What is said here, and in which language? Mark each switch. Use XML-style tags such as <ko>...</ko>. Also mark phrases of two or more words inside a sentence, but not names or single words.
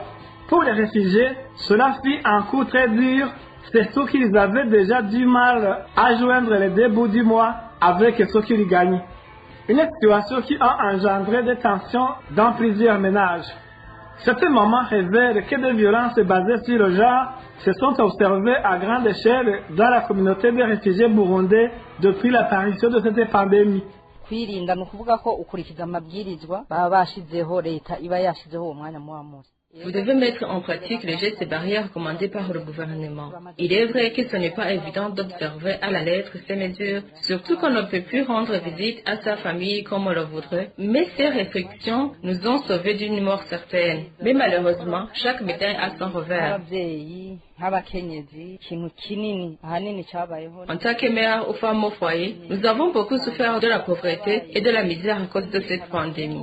<fr>Pour les réfugiés, cela fit un coup très dur, surtout qu'ils avaient déjà du mal à joindre les 2 bouts du mois avec ce qu'ils gagnent. Une situation qui a engendré des tensions dans plusieurs ménages. Certains moments révèlent que des violences basées sur le genre se sont observées à grande échelle dans la communauté des réfugiés burundais depuis l'apparition de cette pandémie.</fr> <rn>Kwirinda ni ukuvuga ko ukurikiza amabwirizwa baba bashizeho leta iba yashizeho uwo mwanya muba munsi.</rn> <fr>Vous devez mettre en pratique les gestes et barrières recommandés par le gouvernement. Il est vrai que ce n'est pas évident d'observer à la lettre ces mesures, surtout qu'on ne peut plus rendre visite à sa famille comme on le voudrait. Mais ces restrictions nous ont sauvés d'une mort certaine. Mais malheureusement, chaque médaille a son revers. En tant que mère ou femme au foyer, nous avons beaucoup souffert de la pauvreté et de la misère à cause de cette pandémie.</fr>